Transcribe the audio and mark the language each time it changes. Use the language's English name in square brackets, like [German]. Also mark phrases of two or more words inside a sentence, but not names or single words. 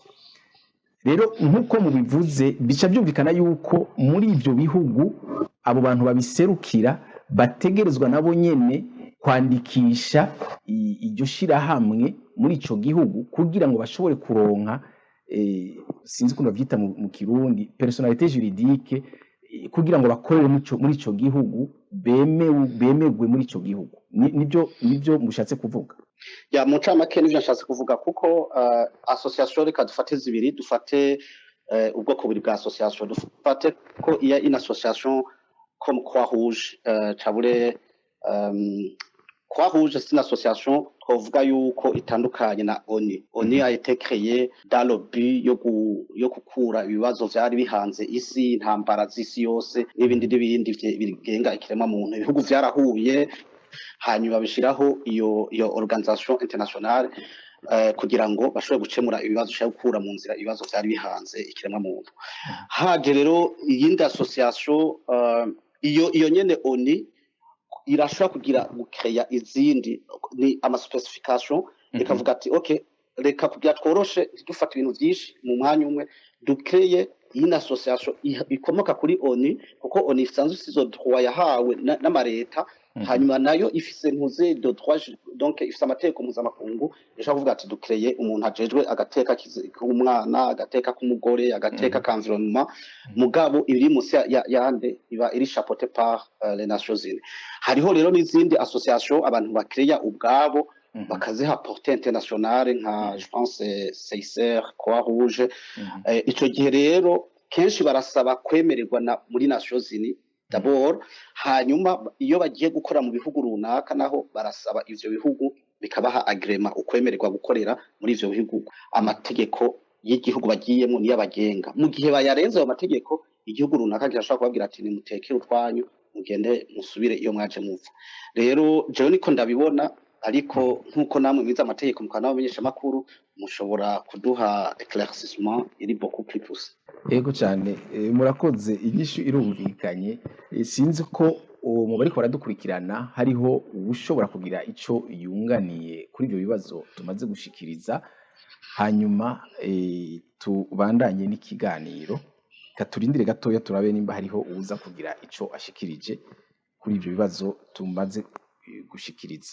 [Rundi] Rero nkuko mubivuze bica byumvikana yuko muri ibyo bihugu abo bantu babiserukira bategerezwa nabo nyene kwandikisha iryo shirahamwe muri ico gihugu kugira ngo bashobore kuronka sinzi ko bavyita mu Kirundi [French] personnalité juridique [Rundi] kugira ngo bakorere muri ico gihugu bemegwe muri ico gihugu. Nibyo mushatse kuvuga? Ya mu ncamake nivyo nshatse kuvuga kuko association reka dufate zibiri dufate ubwoko buri bwa association dufate ko iya [French] une association comme Croix-Rouge [Rundi] cabure [French] Croix-Rouge c'est une association [Rundi] twovuga yuko itandukanye na ONU. [French] ONU a été créée dans le but [Rundi] yo kukura ibibazo vyari bihanze isi intambara z'isi yose n'ibindi bigenga ikirema muntu. Ibihugu vyarahuye hanyuma bishiraho iyo [French] organisation internationale [Rundi] kugira ngo bashobore gucemura ibibazo cyo gukura mu nzira ibibazo vyari bihanze ikirema muntu. Haje rero iyindi association iyo nyene ONU irashobora kugira gukreya izindi ni ama specification ikavuga ati okay reka kugira tworoshe dufata ibintu byinshi mu mwanya umwe dukreye une association ikomoka kuri ONU kuko ONU isanzwe isizo droit yahawe n'amareta hanyuma nayo ifise ntuze [French] de droit [Rundi] donc ifise amategeko mpuzamakungu ishaka kuvuga ati dukreye umuntu ajejwe agateka k'umwana agateka k'umugore agateka k'environnement mugabo iri munsi yande iba iri [French] chapeauté par les Nations Unies. [Rundi] Hariho rero n'izindi association abantu bakreya ubwabo bakaziha [French] portée internationale [Rundi] nka [French] je pense [Rundi] CICR Croix-Rouge. Ico gihe rero kenshi barasaba kwemererwa muri Nations Unies d'abord hanyuma iyo bagiye gukora mu bihugu runaka naho barasaba ivyo bihugu bikabaha agreement ukwemererwa gukorera muri ivyo bihugu. Amategeko y'igihugu bagiyemo niyo abagenga mu gihe bayarenze ayo mategeko igihugu runaka kirashobora kubabwira ati nimutekere utwanyu mugende musubire iyo mwaje muva rero jewe niko ndabibona ariko nkuko namwe mwiza amategeko mukana bamenyesha makuru mushobora kuduha éclaircissement iri [French] beaucoup plus poussé. [Rundi] Ego cyane murakoze inyishu irumvikanye sinzi ko mu bariko baradukurikirana hariho ushobora kugira ico yunganiye kuri ibyo bibazo tumaze gushikiriza hanyuma tubandanye n'ikiganiro katurindire gatoya turabe nimba hariho uza kugira ico ashikirije kuri ibyo bibazo tumaze gushikiriza.